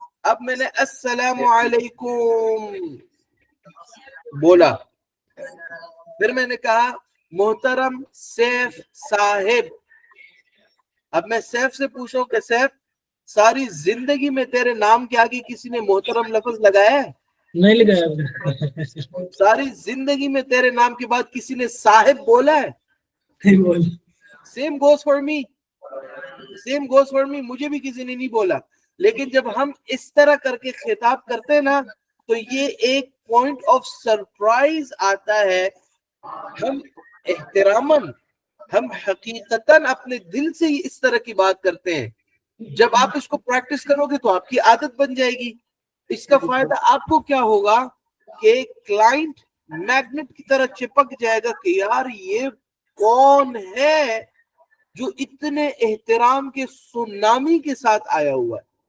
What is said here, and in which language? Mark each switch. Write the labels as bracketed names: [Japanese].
[Urdu] اب میں نے السلام علیکم بولا, پھر میں نے کہا محترم سیف صاحب. اب میں سیف سے پوچھوں کہ سیف ساری زندگی میں تیرے نام کے آگے کسی نے محترم لفظ لگایا ہے؟ نہیں لگایا. ساری زندگی میں تیرے نام کے بعد کسی نے صاحب بولا ہے؟ نہیں بول. [English] Same goes for me, same goes for me. [Urdu] مجھے بھی کسی نے نہیں بولا. لیکن جب ہم اس طرح کر کے خطاب کرتے ہیں نا, تو یہ ایک پوائنٹ آف سرپرائز آتا ہے. ہم احتراماً, ہم حقیقتاً اپنے دل سے ہی اس طرح کی بات کرتے ہیں. جب آپ اس کو پریکٹس کرو گے تو آپ کی عادت بن جائے گی. اس کا فائدہ آپ کو کیا ہوگا کہ کلائنٹ میگنیٹ کی طرح چپک جائے گا کہ یار یہ کون ہے جو اتنے احترام کے سونامی کے ساتھ آیا ہوا ہے.